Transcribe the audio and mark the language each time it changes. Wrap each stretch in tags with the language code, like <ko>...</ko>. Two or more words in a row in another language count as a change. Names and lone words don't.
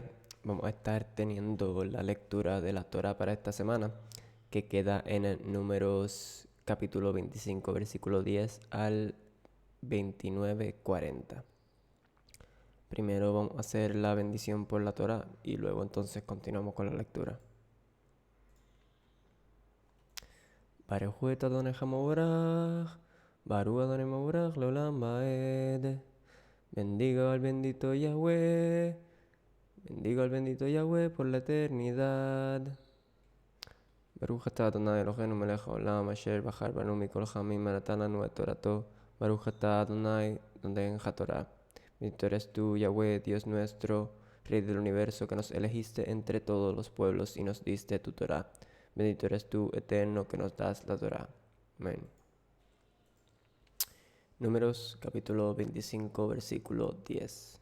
<es>Vamos a estar teniendo la lectura de la Torah para esta semana, que queda en el Números capítulo 25, versículo 10 al 29:40. Primero vamos a hacer la bendición por la Torah y luego entonces continuamos con la lectura.</es> <he>ברוך הוא את אדוני המבורך, ברוך אדוני המבורך לעולם ועד.</he> <es>Bendiga al bendito Yahweh. Bendigo al bendito Yahweh por la eternidad.</es> <he>ברוך אתה אדוני אלוהינו מלך העולם אשר בחר בנו מכל העמים ונתן לנו את תורתו. ברוך אתה אדוני נותן התורה.</he> <es>Bendito eres tú, Yahweh, Dios nuestro, Rey del universo, que nos elegiste entre todos los pueblos y nos diste tu Torah. Bendito eres tú, eterno, que nos das la Torah. Amén. Números capítulo 25, versículo 10.</es>